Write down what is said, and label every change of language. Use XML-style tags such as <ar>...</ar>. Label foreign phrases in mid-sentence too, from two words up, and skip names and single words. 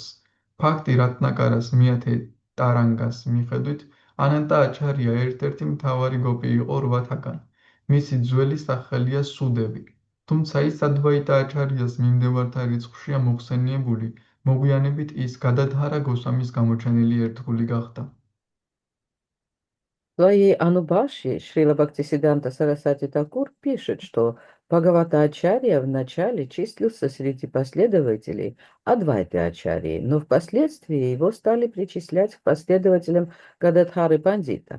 <ka>ფაქტი რატნაკარას მეათე ტარანგას მიხედვით, ანანტა აჩარია ერთ-ერთი მთავარი გოპი იყო 8-თაგან. მისი ძველი სახელია სუდევი. თუმცა ის ადვაიტა აჩარიას მიმდევართა რიცხვშია მოხსენიებული, მოგვიანებით ის გადადჰარა გოსვამის გამოჩენილი ერთგული гахта.</ka> <ru>В своей Анубаши Шрила Бхактисиданта Сарасвати Такур пишет, что Бхагавата-ачарья вначале числился среди последователей Адвайты-ачарьи, но впоследствии его стали причислять к последователям Гададхары Пандита.</ru>